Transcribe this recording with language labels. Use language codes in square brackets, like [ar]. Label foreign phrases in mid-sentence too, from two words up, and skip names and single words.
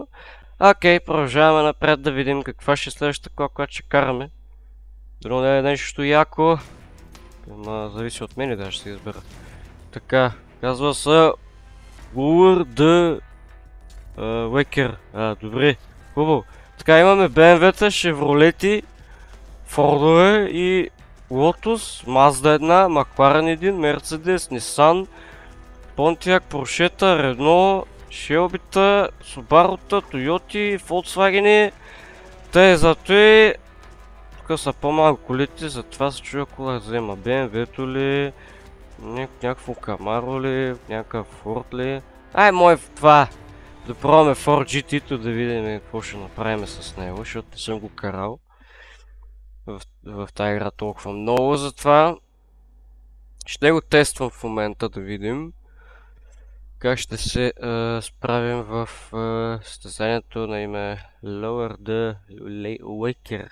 [bg] Окей, продължаваме напред да видим каква ще е следващата кола, която ще караме. Дано да е нещо яко. Ама зависи от мен и да ще се избера. Така, казва се Lure the Waker. Добре, хубаво. Така, имаме BMW-та, Chevrolet, Фордове и Lotus, Mazda 1, McLaren 1, Mercedes, Nissan, Pontiac, Porsche, Renault, Shelby-та, Subaru-та, Toyota, Volkswagen. Те зато и... Тук са по-малко колите, затова се чуя кола да взема. BMW-то ли? Някакво Camaro ли? Някакъв Ford ли? Ай, мой това! Да пробваме Ford GT-то да видим какво ще направим с него, защото не съм го карал в тази игра толкова много, затова ще го тествам в момента да видим как ще се справим в състезанието на име Lure the Waker.